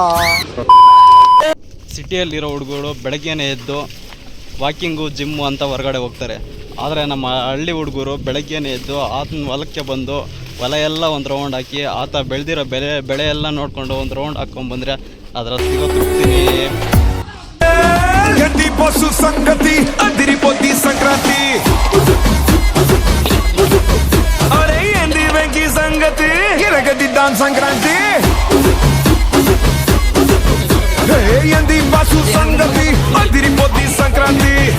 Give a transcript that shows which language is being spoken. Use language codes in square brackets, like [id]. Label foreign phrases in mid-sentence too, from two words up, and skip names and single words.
[kn] ಸಿಟಿಯಲ್ಲಿರೋ ಹುಡುಗರು ಬೆಳಗ್ಗೆನೇ ಎದ್ದು ವಾಕಿಂಗು ಜಿಮ್ಮು ಅಂತ ಹೊರಗಡೆ ಹೋಗ್ತಾರೆ. ಆದರೆ ನಮ್ಮ ಹಳ್ಳಿ ಹುಡುಗರು ಬೆಳಗ್ಗೆನೇ ಎದ್ದು ಆತನ ಹೊಲಕ್ಕೆ ಬಂದು ಹೊಲ ಎಲ್ಲ ಒಂದು ರೌಂಡ್ ಹಾಕಿ ಆತ ಬೆಳೆದಿರೋ ಬೆಳೆ ಎಲ್ಲ ನೋಡಿಕೊಂಡು ಒಂದು ರೌಂಡ್ ಹಾಕ್ಕೊಂಡ್ಬಂದರೆ ಅದರ ಸಿಗೋ ತೃಪ್ತಿನೇ. [te] గడ్డి పశు సంగతి అదిరిపోద్ది సంక్రాంతి. అరే ఏంది వెంకీ సంగతి ఇరగదిద్దాం సంక్రాంతి. ఏంది పశు సంగతి అదిరిపోద్ది సంక్రాంతి.